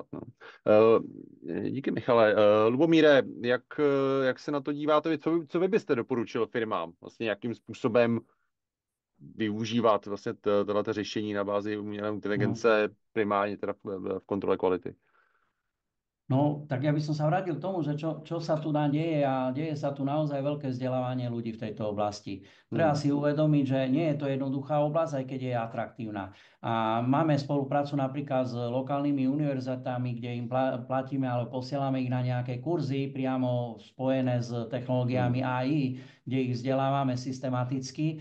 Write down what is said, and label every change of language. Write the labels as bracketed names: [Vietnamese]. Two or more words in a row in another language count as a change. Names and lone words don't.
[Czech] No. Díky, Michale. Lubomíre, jak se na to díváte? Co vy byste doporučil firmám? Vlastně jakým způsobem využívat vlastně tohleto řešení na bázi umělé inteligence primárně teda v kontrole kvality? [Slovak] No, tak ja by som sa vrátil k tomu, že čo sa tu deje a deje sa tu naozaj veľké vzdelávanie ľudí v tejto oblasti. Treba si uvedomiť, že nie je to jednoduchá oblasť, aj keď je atraktívna. A máme spoluprácu napríklad s lokálnymi univerzitami, kde im platíme alebo posielame ich na nejaké kurzy priamo spojené s technológiami AI, kde ich vzdelávame systematicky.